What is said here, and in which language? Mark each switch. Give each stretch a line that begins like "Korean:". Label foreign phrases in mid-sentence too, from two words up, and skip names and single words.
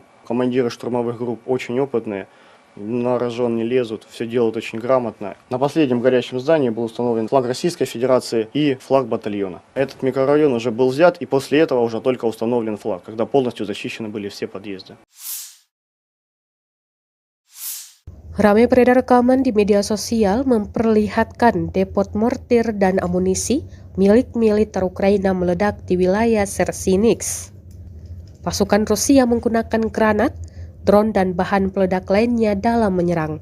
Russian: Командиры штурмовых групп очень опытные, на рожон не лезут, все делают очень грамотно. На последнем горящем здании был установлен флаг Российской Федерации и флаг батальона. Этот микрорайон уже был взят, и после этого уже только установлен флаг, когда полностью зачищены были все подъезды.
Indonesian: Ramai beredar rekaman di media sosial memperlihatkan depot mortir dan amunisi milik militer Ukraina meledak di wilayah Chersinix. Pasukan Rusia menggunakan granat, drone, dan bahan peledak lainnya dalam menyerang.